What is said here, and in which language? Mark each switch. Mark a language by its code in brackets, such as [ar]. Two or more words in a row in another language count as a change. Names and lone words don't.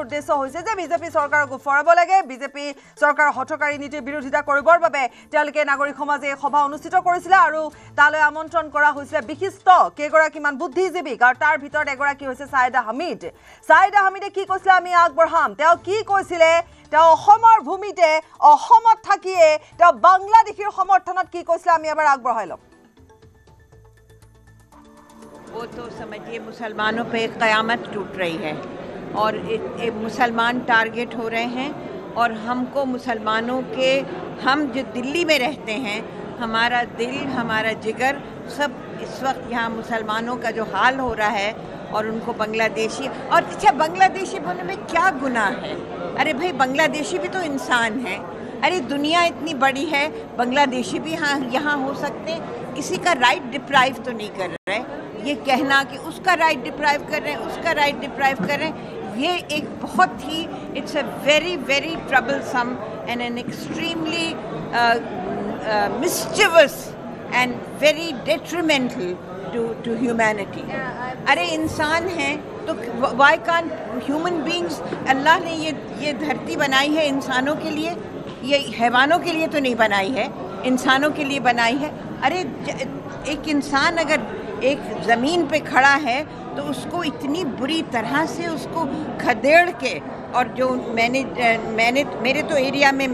[as] উদ্দেশ্য হৈছে যে বিজেপি চৰকাৰক উফৰাব লাগে বিজেপি চৰকাৰৰ হঠকাৰী নীতিৰ বিৰোধিতা কৰিবৰ বাবে তেওঁলোকে নাগৰিক সমাজে সভা অনুষ্ঠিত কৰিছিল আৰু তালৈ আমন্ত্ৰণ কৰা হৈছিল বিশিষ্ট কেইগৰাকীমান বুদ্ধিজীৱীক আৰু তাৰ ভিতৰত এগৰাকী হৈছে সাইদা হামিদে কি কৈছিলে আমি আগবঢ়াম তেওঁ কি কৈছিলে তেওঁ অসমৰ ভূমিতে অসমত থাকিয়ে তেওঁ বাংলাদেশীৰ সমৰ্থনত কি কৈছিলে আমি এবাৰ আগবঢ়াই লম [hi] वो तो समझिए मुसलमानों पे क़यामत टूट रही है और मुसलमान टारगेट हो रहे हैं और हमको मुसलमानों के हम जो दिल्ली में रहते हैं हमारा दिल हमारा जिगर सब इस वक्त यहाँ मुसलमानों का जो हाल हो रहा है और उनको बांग्लादेशी और अच्छा बांग्लादेशी बोलने में क्या गुनाह है अरे भाई बांग्लादेशी भी तो इंसान है अरे दुनिया इतनी बड़ी है बांग्लादेशी भी यहाँ हो सकते हैं किसी का [en] right deprive [hi] तो नहीं कर रहे ये कहना कि उसका [en] right deprive [hi] कर रहे हैं उसका [en] right deprive [hi] कर रहे हैं ये एक बहुत ही [en] it's a very very troublesome and an extremely mischievous and very detrimental to humanity [hi] अरे इंसान हैं तो [en] why can't human beings [hi] अल्लाह ने ये धरती बनाई है इंसानों के लिए ये हैवानों के लिए तो नहीं बनाई है इंसानों के लिए बनाई है अरे एक इंसान अगर एक ज़मीन पे खड़ा है तो उसको इतनी बुरी तरह से उसको खदेड़ के और जो मैंने मेरे तो एरिया में